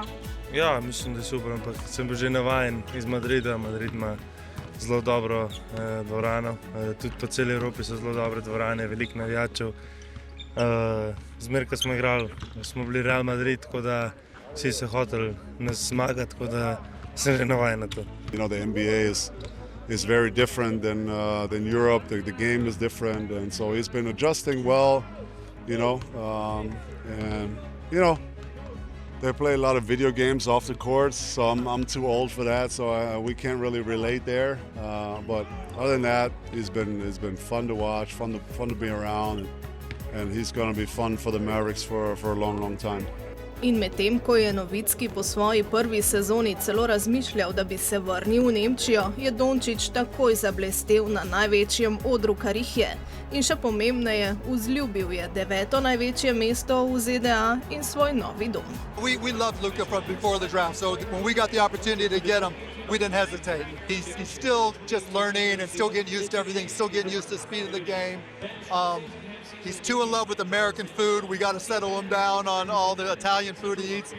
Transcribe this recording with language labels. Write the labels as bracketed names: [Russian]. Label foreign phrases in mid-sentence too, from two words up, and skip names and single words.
[Slovenian] Ja, mislim, da je super, ampak sem bil že navajen iz Madrida. Madrid ima zelo dobro dvorano, tudi po celi Evropi so zelo dobre dvorane, veliko navijačev. Zmer, ko smo igrali, smo bili Real Madrid, tako da vsi so hoteli nas zmagati, tako da sem že navajen na to. [English] The NBA is very different than Europe. The game is different, and so he's been adjusting well, they play a lot of video games off the courts, so I'm too old for that, so we can't really relate there. But other than that, it's been fun to watch, fun to be around, and he's going to be fun for the Mavericks for a long, long time. [Slovenian] In medtem, ko je Nowitzki po svoji prvi sezoni celo razmišljal, da bi se vrnil v Nemčijo, je Dončić takoj zablestel na največjem odru, kar jih je. In še pomembneje, vzljubil je 9. največje mesto v ZDA in svoj novi dom. [English] We loved Luka from before the draft, so when we got the opportunity to get him, we didn't hesitate. He's still just learning and still getting used to everything, still getting used to the speed of the game. He's too in love with American food. We got to settle him down on all the Italian food he eats.